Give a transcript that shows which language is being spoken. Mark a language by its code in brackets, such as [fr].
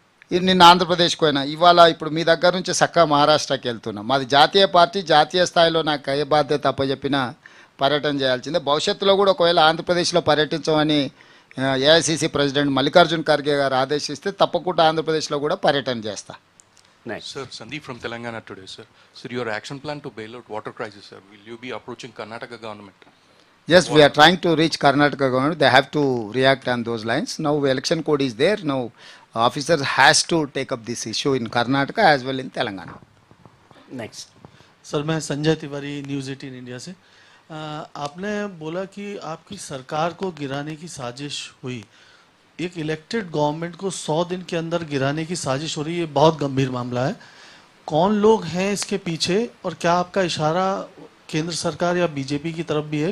[te] నిన్న ఆంధ్రప్రదేశ్కి పోయినా, ఇవాళ ఇప్పుడు మీ దగ్గర నుంచి చక్కగా మహారాష్ట్రకి వెళ్తున్నాం. మాది జాతీయ పార్టీ, జాతీయ స్థాయిలో నాకు ఏ బాధ్యత అప్పచెప్పినా పర్యటన చేయాల్సిందే. భవిష్యత్తులో కూడా ఒకవేళ ఆంధ్రప్రదేశ్లో పర్యటించమని ఏఐసిసి ప్రెసిడెంట్ మల్లికార్జున్ ఖర్గే గారు ఆదేశిస్తే తప్పకుండా ఆంధ్రప్రదేశ్లో కూడా పర్యటన చేస్తా. [en] Sir, Sandeep from Telangana today, sir. Sir, your action plan to bail out water crisis, sir. Will you be approaching Karnataka government? Yes, we are trying to reach Karnataka government. They have to react on those lines. Now election code is there. Now officers has to take up this issue in Karnataka as well in Telangana. Next [hi] sir, मैं Sanjay Tiwari, news 18 India से। आपने बोला कि आपकी सरकार को गिराने की साजिश हुई। एक इलेक्टेड गवर्नमेंट को 100 दिन के अंदर गिराने की साजिश हो रही है, ये बहुत गंभीर मामला है। कौन लोग हैं इसके पीछे, और क्या आपका इशारा केंद्र सरकार या बीजेपी की तरफ भी है?